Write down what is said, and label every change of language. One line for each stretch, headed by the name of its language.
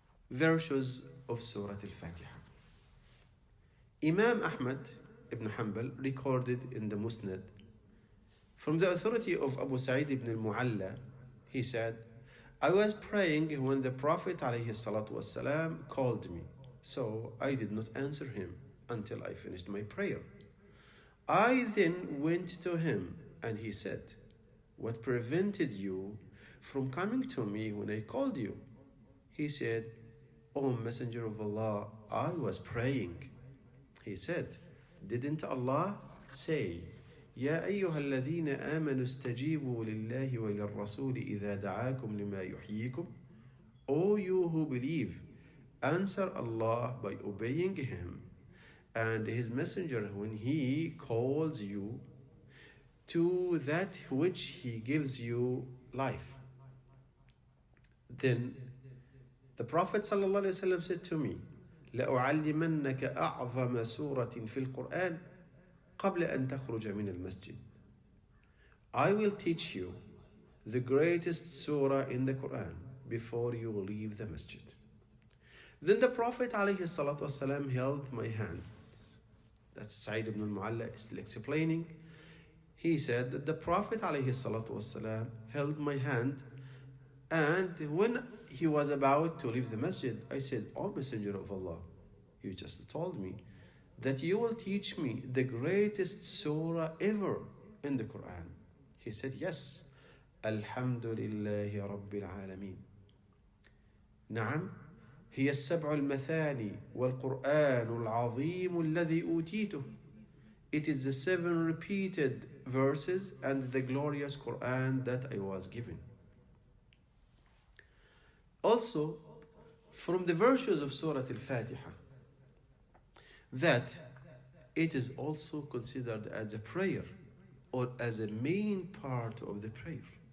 English: Verses of Surah Al-Fatiha. Imam Ahmad ibn Hanbal recorded in the Musnad from the authority of Abu Sa'id ibn al-Mu'alla, he said, I was praying when the Prophet ﷺ called me, so I did not answer him until I finished my prayer. I then went to him and he said, what prevented you from coming to me when I called you? He said, O Messenger of Allah, I was praying. He said, didn't Allah say,
Arabic: يا أيها الذين آمنوا استجيبوا لله وللرسول إذا دعاكم لما يحييكم?
English: O you who believe, answer Allah by obeying Him and His Messenger when He calls you to that which He gives you life. Then the Prophet ﷺ said to me,
Arabic: لأعلمنك أعظم سورة في القرآن قبل أن تخرج من المسجد.
English: I will teach you the greatest surah in the Quran before you leave the masjid. Then the Prophet ﷺ held my hand. That's Sa'id ibn al-Mu'alla is still explaining. He said that the Prophet ﷺ held my hand And when he was about to leave the masjid, I said, "O Messenger of Allah, you just told me that you will teach me the greatest surah ever in the Quran." He said, "Yes.
Arabic: Alhamdulillahi Rabbil Alameen. نعم هي السبع المثاني والقرآن العظيم الذي أوتيته."
English: It is the 7 repeated verses and the glorious Quran that I was given. Also, from the virtues of Surah Al-Fatiha, that it is also considered as a prayer or as a main part of the prayer.